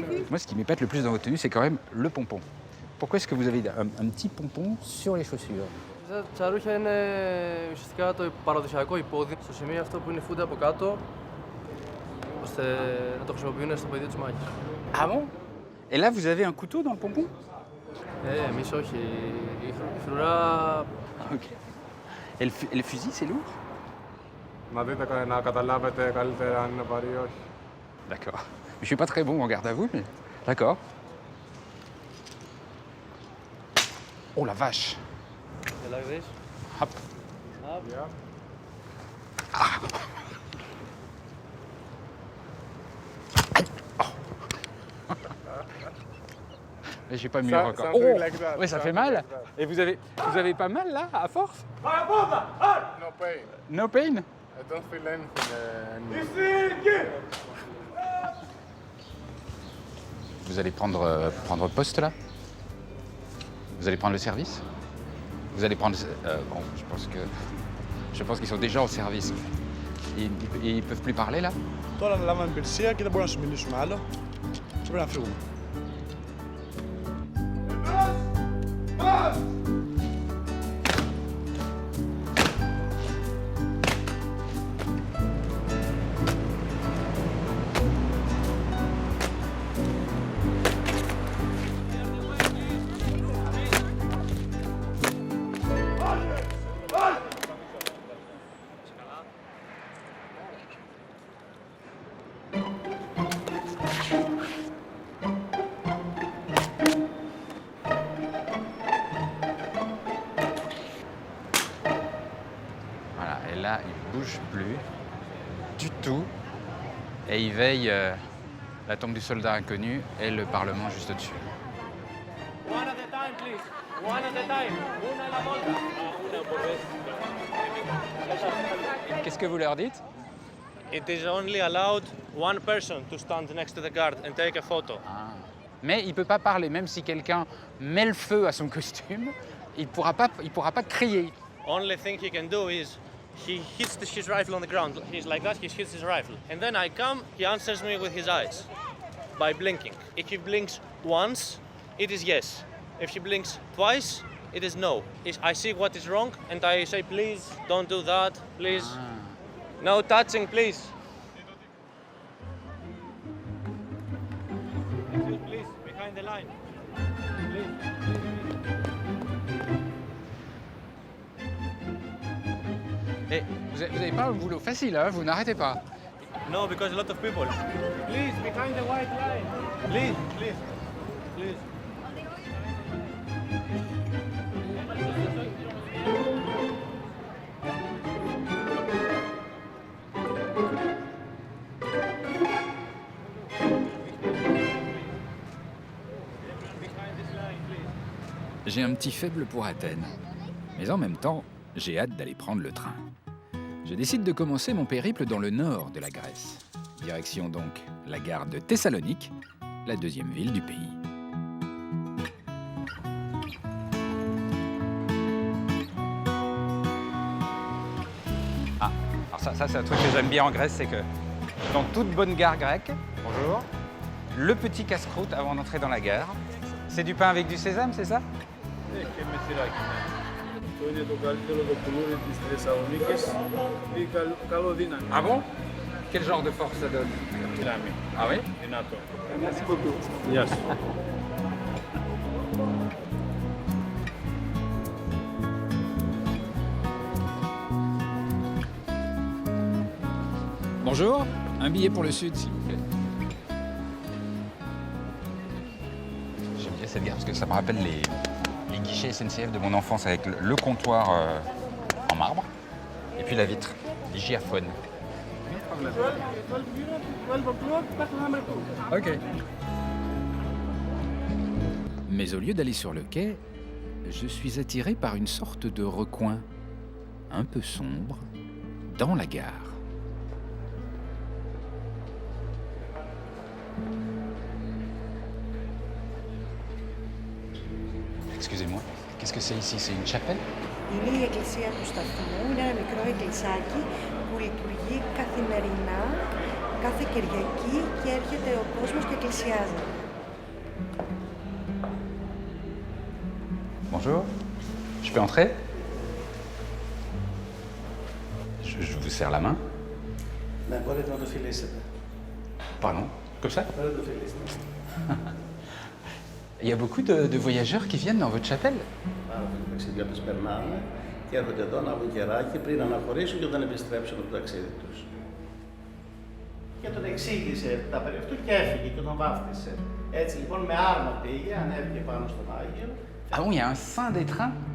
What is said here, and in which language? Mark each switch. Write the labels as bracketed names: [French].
[French] Moi, ce qui m'épate le plus dans votre tenue, c'est quand même le pompon. Pourquoi est-ce que vous avez un petit pompon sur les chaussures? [Greek] Τα ρούχια είναι ουσιαστικά το παραδοσιακό υπόδειγμα στο σημείο αυτό που είναι φούντα από κάτω, ώστε να το χρησιμοποιούν στο πεδίο της μάχης. [French] Ah bon? Et là, vous avez un couteau dans le pompon? [Greek] Εμείς όχι. Η φρουρά... [French] Ok. Et le fusil, c'est lourd? [Greek] Να δείτε, να καταλάβετε καλύτερα αν είναι βαρύ ή όχι. [French] D'accord. Je suis pas très bon en garde à vous, mais d'accord. Oh la vache! [English] Like this. Hop. Up. Yeah. Ah. Aïe. Oh. [French] J'ai pas mieux encore. [English] Something like that. [French] Ouais, ça fait mal. Et vous avez pas mal là, à force? [English] No pain. No pain? I don't feel anything. [French] vous allez prendre poste là? Vous allez prendre le service? Vous allez prendre... bon, je pense qu'ils sont déjà au service. Ils peuvent plus parler là? [Greek] Τώρα αναλάβαμε υπηρεσία και δεν μπορούμε να σου μιλήσουμε άλλο. Και πρέπει να φύγουμε. [French] Voilà, et là, il ne bouge plus du tout. Et il veille la tombe du soldat inconnu et le Parlement juste au-dessus. [English] One at a time, please. One at a time. [Italian] Una a la volta. [Spanish] Una por vez. [French] Qu'est-ce que vous leur dites? [English] It is only allowed one person to stand next to the guard and take a photo. Ah. [French] Mais il ne peut pas parler, même si quelqu'un met le feu à son costume, il ne pourra pas crier. [English] Only thing he can do is he hits his rifle on the ground. He's like that, he hits his rifle. And then I come, he answers me with his eyes by blinking. If he blinks once, it is yes. If he blinks twice, it is no. I see what is wrong and I say, please, don't do that, please. Ah. No touching, please. Please, behind the line. [French] Et vous n'avez pas un boulot facile, hein, vous n'arrêtez pas. [English] No, because a lot of people. Please, behind the white line. Please, please, please. [French] J'ai un petit faible pour Athènes. Mais en même temps, j'ai hâte d'aller prendre le train. Je décide de commencer mon périple dans le nord de la Grèce. Direction donc la gare de Thessalonique, la deuxième ville du pays. Ah, alors ça c'est un truc que j'aime bien en Grèce, c'est que dans toute bonne gare grecque, bonjour, le petit casse-croûte avant d'entrer dans la gare, c'est du pain avec du sésame, c'est ça? [Greek] Και με θυράκι. Αυτό είναι το καλύτερο το κουλούρι της Θεσσαλονίκης ή καλό δύναμη. [French] Ah bon? Quel genre de force ça donne? [Greek] Δύναμη. [French] Ah oui? [Greek] Δυνατό. Γεια σου. [French] Bonjour, un billet pour le sud, s'il vous plaît. J'aime bien cette gare parce que ça me rappelle les guichets SNCF de mon enfance avec le comptoir en marbre et puis la vitre, les giaphones. Ok. Mais au lieu d'aller sur le quai, je suis attiré par une sorte de recoin un peu sombre dans la gare. Excusez-moi, qu'est-ce que c'est ici? C'est une chapelle? [Greek] Είναι η εκκλησία του σταθμού, είναι ένα μικρό εκκλησάκι που λειτουργεί καθημερινά, κάθε Κυριακή και έρχεται ο κόσμος και εκκλησιάζεται. [French] Bonjour, je peux entrer? Je vous serre la main. [Greek] Ναι, μπορείτε να το φιλήσετε. [French] Pardon, comme ça? [Greek] Μπορείτε να το φιλήσετε. [French] Il y a beaucoup de voyageurs qui viennent dans votre chapelle? [Greek] Πάρα πολλοί ταξιδιώτες περνάνε και έρχονται εδώ να βγουν κεράκι πριν αναχωρήσουν και όταν επιστρέψουν από το ταξίδι τους. Και τον εξήγησε τα περί αυτού και έφυγε και τον βάφτισε. Έτσι λοιπόν με άρμα πήγε, ανέβηκε πάνω στον Άγιο. [French] Ah bon, il y a un saint des trains?